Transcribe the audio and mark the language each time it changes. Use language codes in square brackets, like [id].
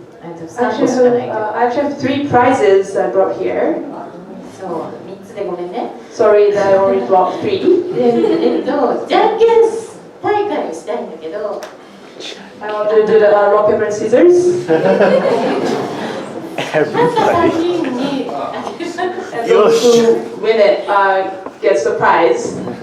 [en] I actually have 3 prizes I brought here. [ja] そう、3つでごめんね。 [en] Sorry that I only brought 3. [ja] じゃんけん大会をしたいんだけど。 [en] I want to do the rock, paper, and scissors. Everybody. And those who win it gets the prize.